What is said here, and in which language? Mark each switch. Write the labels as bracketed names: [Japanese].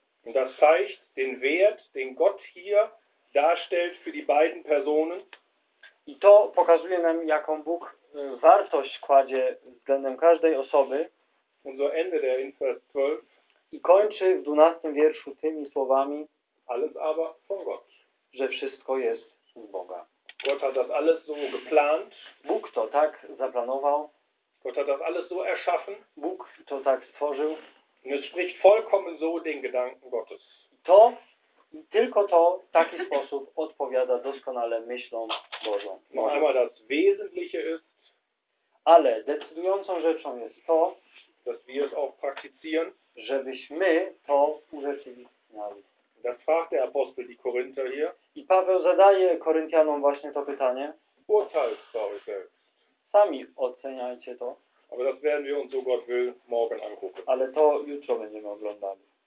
[German] Und das zeigt den Wert, den Gott hier darstellt für die beiden Personen. [Polish] I to pokazuje nam, jaką Bóg wartość kładzie względem każdej osoby. [German] Und so endet er in Vers 12. [Polish] I kończy w 12 wierszu tymi słowami, [German] alles aber von Gott. [Polish] Że wszystko jest z Boga. [German] Gott hat das alles so geplant. [Polish] Bóg to tak zaplanował. [German] Gott hat das alles so erschaffen. [Polish] Bóg to tak stworzył. [German] Und es spricht vollkommen so den Gedanken Gottes. [Polish] To i tylko to w taki sposób odpowiada doskonale myślom Bożą. [German] No einmal das Wesentliche ist, [Polish] ale decydującą rzeczą jest to, [German] dass wir es auch praktizieren, [Polish] żebyśmy to urzeczywistniali. [German] Das fragt der Apostel die Korinther hier. [Polish] I Paweł zadaje Koryntianom właśnie to pytanie. [German] Urteilt [Polish] sobie [German] selbst. [Polish] Sami oceniajcie to. [German] Aber das werden wir uns, so Gott will, morgen angucken. [Polish] Ale to jutro będziemy oglądali.